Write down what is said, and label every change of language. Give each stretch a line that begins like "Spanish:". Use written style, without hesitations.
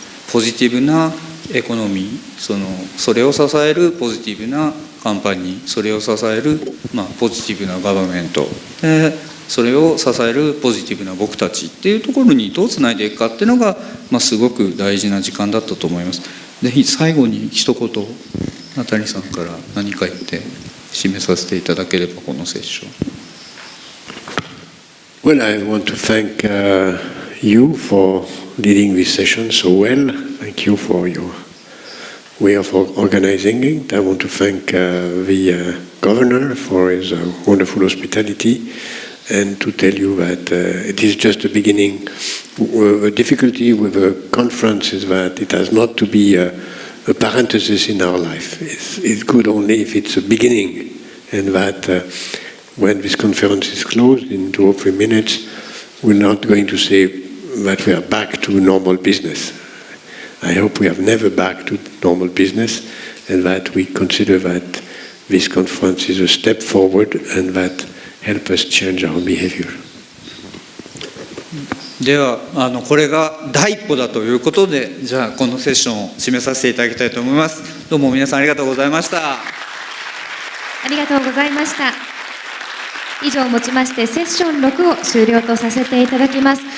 Japanese: ポジティブなエコノミー、それを支えるポジティブなカンパニー、それを支えるポジティブなガバメント、それを支えるポジティブな僕たちっていうところにどうつないでいくかっていうのが、すごく大事な時間だったと思います。ぜひ最後に一言ナタリさんから何か言って締めさせていただければ、このセッション。
English: Well, I want to thank you for leading this session so well. Thank you for your way of organizing it. I want to thank the governor for his wonderful hospitality, and to tell you that it is just the beginning. The difficulty with the conference is that it has not to be a parenthesis in our life. It's good only if it's a beginning, and that when this conference is closed in 2 or 3 minutes, we're not going to say that we are back to normal business. I hope we are never back to normal business, and that we consider that this conference is a step forward and that help us change our behavior.
Japanese: ではこれが第一歩だということで、じゃあこのセッションを締めさせていただきたいと思います。どうも皆さんありがとうございました。ありがとうございました。以上をもちましてセッション6を終了とさせていただきます。